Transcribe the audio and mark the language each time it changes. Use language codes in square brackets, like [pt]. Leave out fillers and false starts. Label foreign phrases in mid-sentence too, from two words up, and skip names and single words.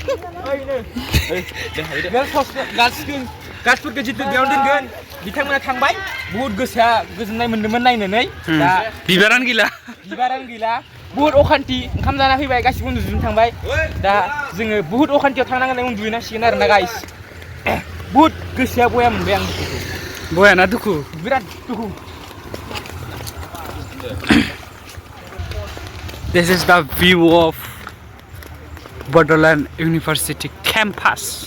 [brx] गार्लसफोरखौ जितु बेयाव दोनगोन बिथांमोना थांबाय बहुत गोसोआ गोजोननाय मोन्दोंमोन नायनानै दा बिबारानो गैला बहुत अखान्थि ओंखाम जाना फैबाय गासिबो उन्दुजोबनो थांबाय दा जोङो बहुत अखान्थियाव थांनांगोन उन्दुहैनांसिगोन आरोना गाइस बहुत गोसोआ बया मोनबाय आं बयाना दुखु बिराद दुखु [en] This is the view of Bodoland University campus.